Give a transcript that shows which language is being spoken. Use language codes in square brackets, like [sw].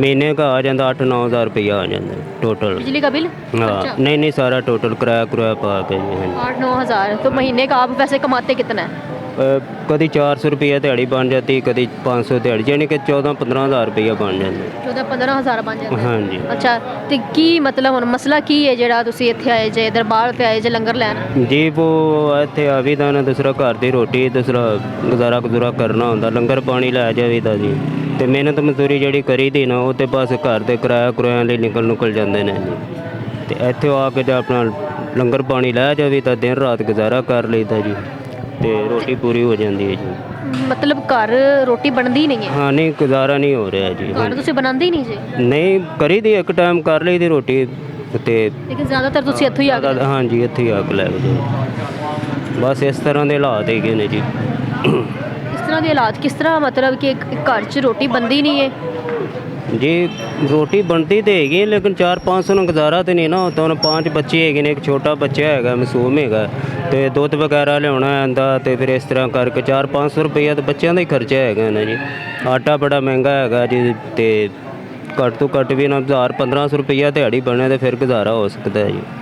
[hi] महीने का आ जाता 8-9 हज़ार रुपया आ जाता है टोटल। बिजली का बिल? हाँ नहीं सारा टोटल किराया पा के जी। हाँ 8-9 हज़ार। तो महीने का आप वैसे कमाते कितना है? कभी 400 रुपया दिहाड़ी बन जाती, कभी 500 दिहाड़ी, यानी कि 14-15 हज़ार रुपया बन जाता। 14-15 हज़ार बन जाता है? हाँ जी। अच्छा, तो की मतलब [pa] ਹੁਣ ਮਸਲਾ ਕੀ ਹੈ ਜਿਹੜਾ ਤੁਸੀਂ ਇੱਥੇ ਆਏ ਜੇ ਦਰਬਾਰ ਤੇ ਆਏ ਜੇ ਲੰਗਰ ਲੈਣ? जी वो ਇੱਥੇ ਆਵੀਦਾ ਨਾ ਦੂਸਰਾ ਘਰ ਦੀ ਰੋਟੀ ਦੂਸਰਾ ਗੁਜ਼ਾਰਾ ਕਰਨਾ ਹੁੰਦਾ, ਲੰਗਰ ਪਾਣੀ ਲੈ ਜਾਵੀਦਾ ਜੀ। ਤੇ ਮਿਹਨਤ ਮਜ਼ਦੂਰੀ ਜਿਹੜੀ ਕਰੀਦੀ ਨਾ ਉਹ ਤੇ ਬਸ ਘਰ ਦੇ ਕਿਰਾਇਆਂ ਲਈ ਨਿਕਲ ਜਾਂਦੇ ਨੇ ਜੀ। ਤੇ ਇੱਥੇ ਆ ਕੇ ਜੇ ਆਪਣਾ ਲੰਗਰ ਪਾਣੀ ਲੈ ਜਾਵੇ ਤਾਂ ਦਿਨ ਰਾਤ ਗੁਜ਼ਾਰਾ ਕਰ ਲਈਦਾ ਜੀ, ਤੇ ਰੋਟੀ ਪੂਰੀ ਹੋ ਜਾਂਦੀ ਹੈ ਜੀ। ਮਤਲਬ ਘਰ ਰੋਟੀ ਬਣਦੀ ਨਹੀਂ ਹੈ? ਹਾਂ ਨਹੀਂ, ਗੁਜ਼ਾਰਾ ਨਹੀਂ ਹੋ ਰਿਹਾ ਜੀ। ਘਰ ਤੁਸੀਂ ਬਣਾਉਂਦੇ ਹੀ ਨਹੀਂ ਜੀ? ਨਹੀਂ ਕਰੀਦੀ, ਇੱਕ ਟਾਈਮ ਕਰ ਲਈਦੀ ਰੋਟੀ ਤੇ ਲੇਕਿਨ ਜ਼ਿਆਦਾਤਰ ਤੁਸੀਂ ਇੱਥੋਂ ਹੀ ਆ ਗਏ? ਹਾਂਜੀ ਇੱਥੇ ਹੀ ਆ ਕੇ ਲੈ ਗਏ। ਬਸ ਇਸ ਤਰ੍ਹਾਂ ਦੇ ਹਾਲਾਤ ਹੈਗੇ ਨੇ ਜੀ। ਇਸ ਤਰ੍ਹਾਂ ਦੇ ਹਾਲਾਤ ਕਿਸ ਤਰ੍ਹਾਂ, ਮਤਲਬ ਕਿ ਇੱਕ ਘਰ 'ਚ ਰੋਟੀ ਬਣਦੀ ਨਹੀਂ ਹੈ? [hi] जी रोटी बनती तो हैगी, लेकिन 400-500 [pa] ਨਾਲ ਗੁਜ਼ਾਰਾ [hi] तो नहीं ना होता। [pa] ਹੁਣ 5 ਬੱਚੇ ਹੈਗੇ ਨੇ, ਇੱਕ ਛੋਟਾ ਬੱਚਾ ਹੈਗਾ ਮਾਸੂਮ ਹੈਗਾ, ਤੇ ਦੁੱਧ ਵਗੈਰਾ ਲਿਆਉਣਾ ਆਂਦਾ, ਤੇ ਫਿਰ ਇਸ ਤਰ੍ਹਾਂ ਕਰਕੇ 400-500 ਰੁਪਈਆ ਤਾਂ ਬੱਚਿਆਂ ਦਾ ਹੀ ਖਰਚਾ ਹੈਗਾ ਨਾ ਜੀ। ਆਟਾ ਬੜਾ ਮਹਿੰਗਾ ਹੈਗਾ ਜੀ, ਤੇ ਘੱਟ ਤੋਂ ਘੱਟ ਵੀ ਨਾ 1000-1500 ਰੁਪਈਆ ਦਿਹਾੜੀ ਬਣੇ ਤਾਂ ਫਿਰ ਗੁਜ਼ਾਰਾ ਹੋ ਸਕਦਾ ਜੀ।